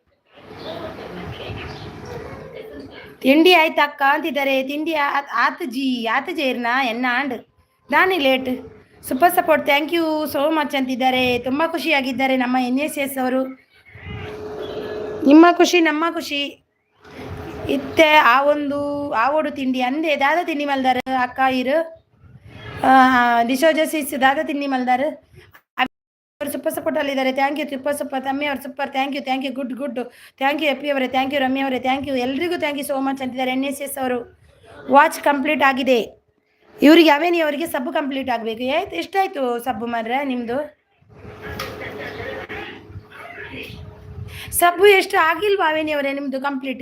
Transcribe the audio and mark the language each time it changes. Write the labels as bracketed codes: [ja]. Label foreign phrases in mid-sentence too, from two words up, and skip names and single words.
[kn] ತಿಂಡಿ ಆಯ್ತಾ ಅಕ್ಕ ಅಂತಿದ್ದಾರೆ. [tcy] ತಿಂಡಿ ಆತ ಜೇರ್ನಾ ಎನ್ನಾಂಡ್ ನಾನೇ ಲೇಟ್. [en] super support thank you so much [kn] ಅಂತಿದ್ದಾರೆ. ತುಂಬ ಖುಷಿಯಾಗಿದ್ದಾರೆ ನಮ್ಮ NSS ಅವರು. ನಿಮ್ಮ ಖುಷಿ ನಮ್ಮ ಖುಷಿ. [tcy] ಇತ್ತೆ ಆವೋಡು ತಿಂಡಿ ಅಂದೆ ದಾದ ತಿಂಡಿ ಮಲ್ದಾರ ಅಕ್ಕ ಇರು ಡಿಸೋಜಸಿಸ್ ದಾದ ತಿಂಡಿ ಮಲ್ದಾರ. [en] super support [kn] ಅಲ್ಲಿದ್ದಾರೆ. [en] thank you super [kn] ತಮ್ಮಿ ಅವರು ಸೂಪರ್. [en] thank you good. thank you [kn] ಎಪ್ಪಿ ಅವರೇ, [en] thank you [kn] ರಮ್ಯ ಅವರೇ, [en] thank you [kn] ಎಲ್ರಿಗೂ [en] thank you so much [kn] ಅಂತಿದ್ದಾರೆ. NSS ಅವರು [en] watch complete [kn] ಆಗಿದೆ. ಇವರಿಗೆ ಅವೇನಿ ಅವರಿಗೆ ಸಬ್ಬು ಕಂಪ್ಲೀಟ್ ಆಗಬೇಕು. ಎಷ್ಟಾಯಿತು ಸಬ್ಬು ಮಾರ್ರೆ ನಿಮ್ಮದು? ಸಬ್ಬು ಎಷ್ಟು ಆಗಿಲ್ವಾ ಅವೇನಿ ಅವರೇ ನಿಮ್ಮದು ಕಂಪ್ಲೀಟ್?